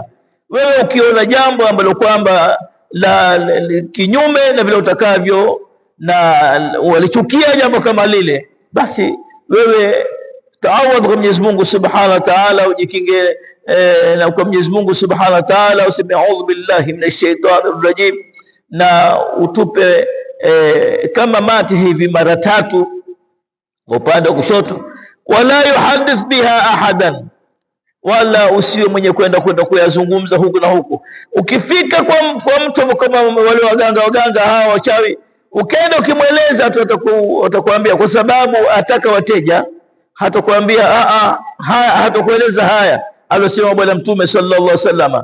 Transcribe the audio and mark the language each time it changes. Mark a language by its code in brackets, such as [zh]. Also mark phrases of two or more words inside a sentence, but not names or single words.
[sw] Wewe ukiona jambo ambalo kwamba la kinyume na vile utakavyo na walichukia jambo kama lile, basi wewe taawadh kwa Mwenyezi Mungu [ar] سبحانه وتعالى, [sw] ujikinge na kwa Mwenyezi Mungu [ar] سبحانه وتعالى, [sw] useme [ar] أعوذ بالله من الشيطان الرجيم, [sw] na utupe kama mati hivi mara 3 upande wa kushoto. [ar] ولا يحدث بها أحدا, [sw] wala usiwe mwenye kwenda kuyazungumza huku na huku. Ukifika kwa mtu kama wale waganga hawa wachawi, ukaenda ukimweleza atakwambia, kwa sababu ataka wateja, hatakwambia hatakueleza haya alosema bwana Mtume [ar] صلى الله عليه وسلم.